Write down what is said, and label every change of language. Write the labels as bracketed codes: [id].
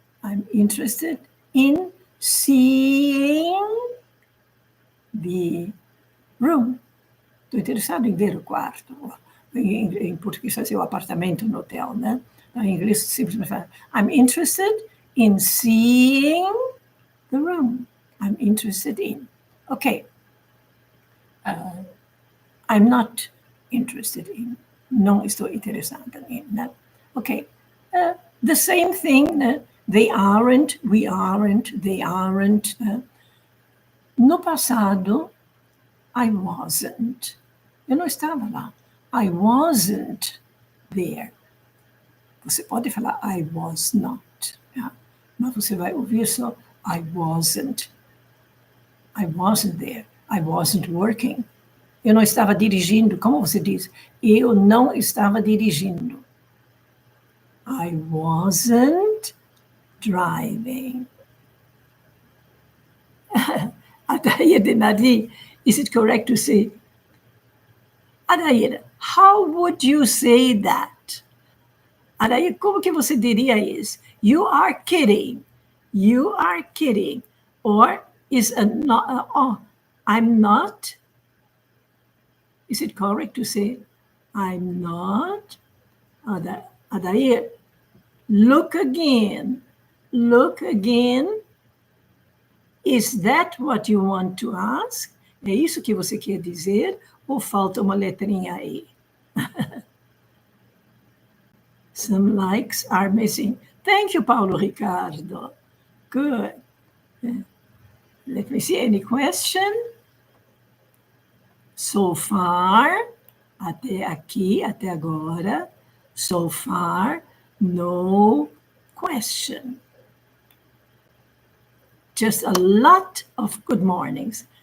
[en] I'm interested in seeing the room. [pt] Estou interessado em ver o quarto. Em português, fazer o apartamento no hotel, né? Em inglês, simplesmente fala, [en] I'm interested in seeing the room. I'm interested in. Okay. I'm not interested in. [pt] Não estou interessada em. [en] Né? Okay. The same thing. Né? They aren't, we aren't, they aren't. [pt] Né? No passado, [en] I wasn't. [pt] Eu não estava lá. [en] I wasn't there. Você pode falar I was not. Yeah? [pt] Mas você vai ouvir só [en] I wasn't. I wasn't there. I wasn't working. [pt] Eu não estava dirigindo. Como você diz? Eu não estava dirigindo. [en] I wasn't driving. Adair Nadi, is it correct to say, Adair, how would you say that? [pt] Adair, como que você diria isso? [en] You are kidding. You are kidding. Or is a not, oh, I'm not. Is it correct to say, I'm not? Adair, look again. Look again. Is that what you want to ask? [pt] É isso que você quer dizer? Ou falta uma letrinha aí? [en] Some likes are missing. Thank you, Paulo Ricardo. Good. Let me see, any question? So far, [pt] até aqui, até agora, [en] so far, no question. Just a lot of good mornings.